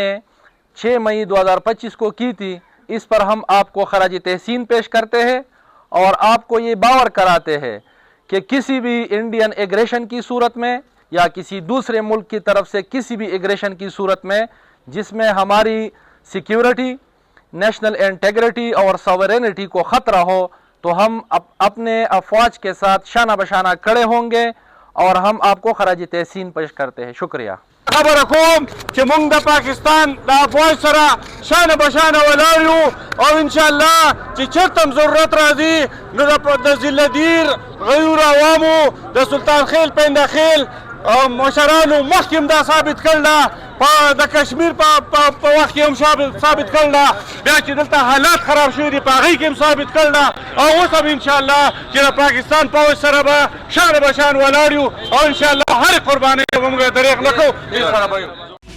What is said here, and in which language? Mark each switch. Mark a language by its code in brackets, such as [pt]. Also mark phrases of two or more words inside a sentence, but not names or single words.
[ur] 6 مئی 2025 کو کی تھی، اس پر ہم آپ کو خراج تحسین پیش کرتے ہیں اور آپ کو یہ باور کراتے ہیں کہ کسی بھی [en] Indian aggression [ur] کی صورت میں یا کسی دوسرے ملک کی طرف سے کسی بھی ایگریشن کی صورت میں جس میں ہماری سیکیورٹی، [en] national integrity [ur] اور ساورینٹی کو خطرہ ہو، تو ہم اپنے افواج کے ساتھ شانہ بشانہ کھڑے ہوں گے اور ہم آپ کو خراج تحسین پیش کرتے ہیں۔ شکریہ۔ [ps] خبر کوم چې موږ د پاکستان د افواج سره شانه بشانه ولاړ یو، او انشاءالله چې چېرته هم ضرورت راځي نو د ضلع دیر غیور عوامو د سلطان خیل پینده خیل او مشرانو مخکې هم دا ثابت کړله، د کشمیر په وخت کې هم ثابت کړله، بیا چې دلته حالات خراب شوي دي په هغې کې هم ثابت کړله، او اوس هم انشاءالله چې د پاکستان پوځ سره به شان بشان ولاړ یو، او انشاءالله هرې قربانۍ ته به موږ دریغ نه کوو.